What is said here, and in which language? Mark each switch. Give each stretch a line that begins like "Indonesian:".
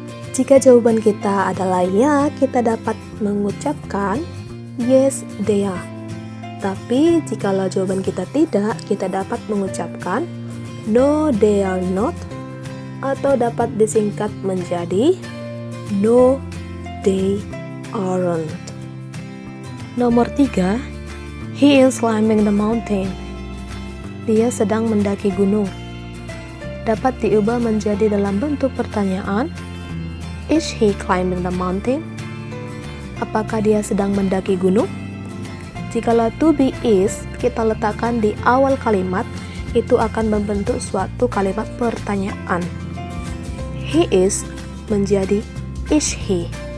Indonesian: Jika jawaban kita adalah ya, kita dapat mengucapkan
English: yes they are.
Indonesian: Tapi jikalau jawaban kita tidak, kita dapat mengucapkan
English: no they are not,
Indonesian: atau dapat disingkat menjadi
English: no they aren't.
Indonesian: Nomor 3,
English: he is climbing the mountain.
Indonesian: Dia sedang mendaki gunung. Dapat diubah menjadi dalam bentuk pertanyaan.
English: Is he climbing the mountain?
Indonesian: Apakah dia sedang mendaki gunung? Jikalau to be is kita letakkan di awal kalimat, itu akan membentuk suatu kalimat pertanyaan.
English: He is menjadi is he.